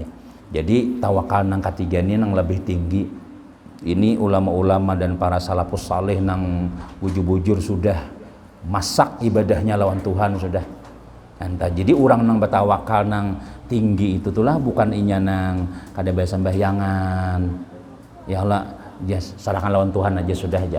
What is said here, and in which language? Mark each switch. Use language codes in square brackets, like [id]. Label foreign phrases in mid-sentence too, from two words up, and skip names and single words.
[bjn] Jadi tawakal nang ketiga ini nang lebih tinggi. Ini ulama-ulama dan para salafus saleh nang bujur-bujur sudah masak ibadahnya lawan Tuhan sudah. Entah jadi orang nang bertawakal nang tinggi itu tulah bukan inya nang kada bae sembahyangan. Ya Allah, dia serahkan lawan Tuhan aja sudah aja.